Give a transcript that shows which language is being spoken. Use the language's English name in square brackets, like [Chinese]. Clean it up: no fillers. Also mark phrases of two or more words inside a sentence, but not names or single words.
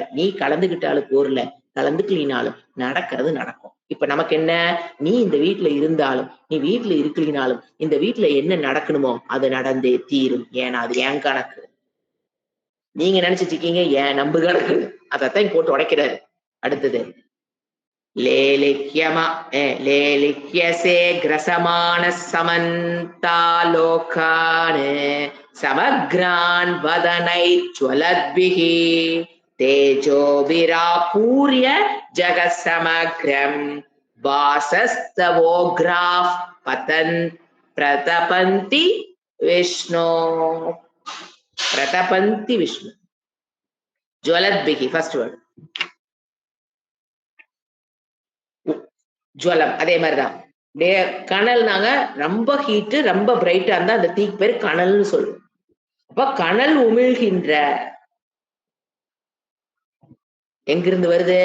[Tamil] நீ கலந்துகிட்டாலும் போர்ல, கலந்துக்கலினாலும் நடக்கிறது நடக்கும். இப்ப நமக்கு என்ன? நீ இந்த வீட்ல இருந்தாலும், நீ வீட்ல இருக்கலினாலும், இந்த வீட்ல என்ன நடக்கணுமோ, அது நடந்தே தீரும். ஏன்னா, அது என் கணக்கு. நீங்க நினைச்சிட்டு இருக்கீங்க, என் நம்பு கணக்கு. அதத்தான் போட்டு உடைக்கிறாரு. அடுத்தது. [Sanskrit] लेलिख्यम लेलिख्यसे ग्रसमानः समन्तालोकान् समग्रान् वदनैज्ज्वलद्भिः तेजोभिरापूर्य जगत्समग्रम् वासस्तवोग्राः पतन् प्रतपन्ति विष्णो प्रतपन्ति विष्णु ज्वलद्भिः [English] first word [Tamil] ஜுவலம் அதே மாதிரிதான். கனல்னாங்க ரொம்ப ஹீட் ரொம்ப பிரைட்டா இருந்தா அந்த தீக்கு பேர் கனல்னு சொல்லுவோம். அப்ப கனல் உமிழ்கின்ற எங்கிருந்து வருது?